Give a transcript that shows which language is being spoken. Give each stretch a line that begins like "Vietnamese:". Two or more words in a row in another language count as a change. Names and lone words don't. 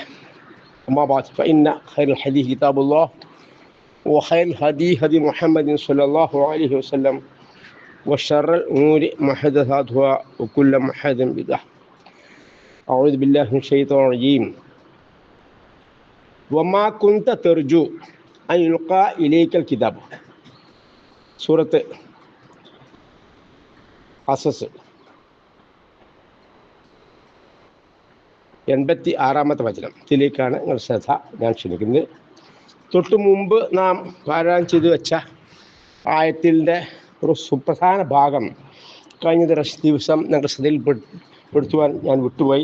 Arabic: أما بعد فإن خير الحديث كتاب الله وخير الهدي هدي محمد صلى الله عليه وسلم وشر الأمور محدثاتها وكل محدث بدعة. أعوذ بالله من الشيطان الرجيم. وما كنت ترجو أن يلقى إليك الكتاب.
Malayalam: സൂറത്ത് അസസ് 86-ാമത്തെ വചനത്തിലേക്കാണ് നിങ്ങൾ ശ്രദ്ധ ഞാൻ ക്ഷണിക്കുന്നത്. തൊട്ടു മുമ്പ് നാം പാരായണം ചെയ്തു വെച്ച ആയത്തിൻ്റെ ഒരു സുപ്രധാന ഭാഗം കഴിഞ്ഞ ദിവസം ഞങ്ങളുടെ ശ്രദ്ധയിൽപ്പെടുത്തുവാൻ ഞാൻ വിട്ടുപോയി.